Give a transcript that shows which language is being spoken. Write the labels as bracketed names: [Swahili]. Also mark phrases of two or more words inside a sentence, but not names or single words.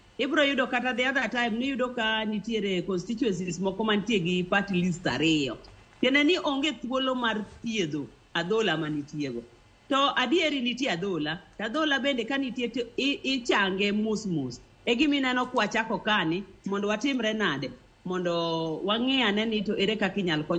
[Luo (Kenya and Tanzania)] ibro yudo kata the other time ni yudo ka nitiere constituencies moko mantie gi [English] party list [Luo (Kenya and Tanzania)] ariyo. Tiende ni onge thuolo mar thiedho adhola manitiego. To adieri nitie adhola, adhola bende ka nitie ichange mus. E gimineno kwachako kani mondo watimre nade mondo wang'iyane ni to ere kaka inyalo kony.